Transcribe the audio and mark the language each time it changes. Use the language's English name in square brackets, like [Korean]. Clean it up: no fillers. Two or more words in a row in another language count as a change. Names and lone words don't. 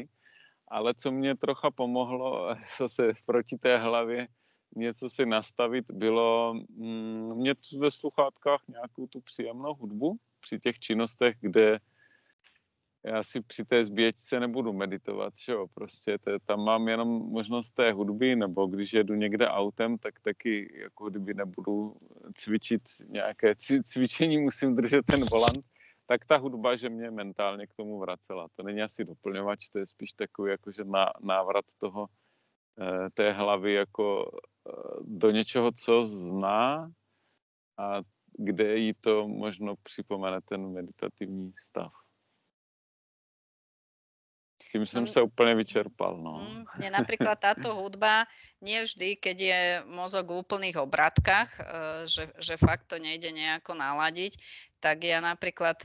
[Czech] Ale co mě trocha pomohlo zase proti té hlavě něco si nastavit, bylo mít ve sluchátkách nějakou tu příjemnou hudbu při těch činnostech, kde já si při té zběžce nebudu meditovat, že jo, prostě tam mám jenom možnost té hudby, nebo když jedu někde autem, tak taky jako kdyby nebudu cvičit nějaké cvičení, musím držet ten volant, tak ta hudba, že mě mentálně k tomu vracela. To není asi doplňovač, to je spíš takový jakože návrat toho, té hlavy jako do něčeho, co zná a kde jí to možno připomene ten meditativní stav. [Slovak] Tým som sa úplne vyčerpal. No. Mne napríklad táto hudba, nie vždy, keď je mozog v úplných obratkách, že fakt to nejde nejako naladiť, tak ja napríklad,